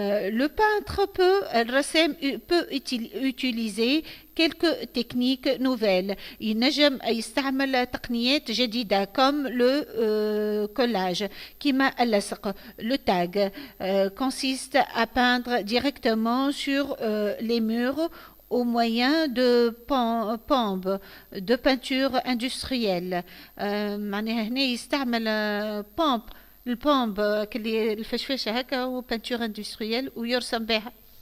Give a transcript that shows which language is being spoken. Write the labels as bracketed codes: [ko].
[fr] Le peintre الرسام peut utiliser quelques techniques nouvelles. [ar] ينجم يستعمل تقنيات جديدة [fr] comme le collage [ar] كيما اللصق. [fr] Le tag consiste à peindre directement sur les murs au moyen de pompe de peinture industrielle. [ar] معناها هنا يستعمل البومب كلي الفشفشه هكا وبانتور اندستريال ويرسم بها.